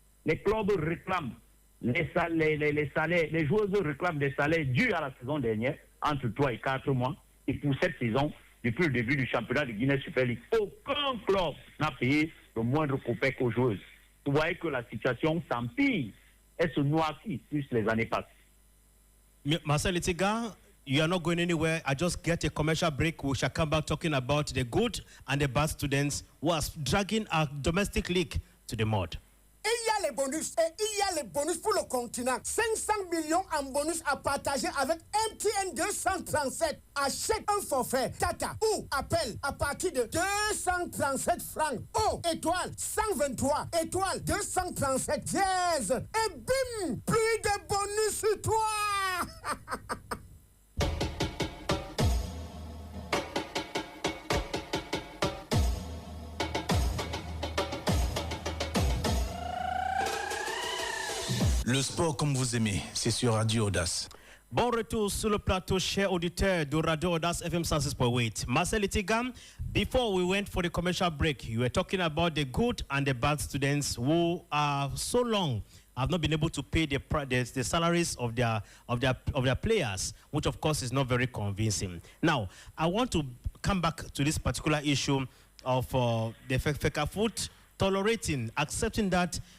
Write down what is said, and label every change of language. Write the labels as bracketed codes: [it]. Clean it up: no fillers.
[fr] Les clubs réclament les salaires, les joueurs réclament des salaires dus à la saison dernière, entre 3 et 4 mois. Et pour cette saison, depuis le début du championnat de Guinée Super League, aucun club n'a payé le moindre copec aux joueuses. Vous voyez que la situation s'empire. Elle se noircit plus les années passent. [en] Marcel Etiga, you are not going anywhere. I just get a commercial break. We shall come back talking about the good and the bad students who are dragging our domestic league to the mud. [fr] Et il y a les bonus. Et il y a les bonus pour le continent. 500 millions en bonus à partager avec MTN 237. Achète un forfait Tata ou appel à partir de 237 francs. Oh, étoile 123, étoile 237 dièse. Et bim, plus de bonus sur toi. Le sport comme vous aimez, c'est sur Radio Audace. Bon retour sur le plateau, chers auditeurs de Radio Audace FM 106.8. [en] Marcel Etigam, before we went for the commercial break, you were talking about the good and the bad students who are so long have not been able to pay the salaries of their players, which of course is not very convincing. Now, I want to come back to this particular issue of the FECAFOOT tolerating, accepting that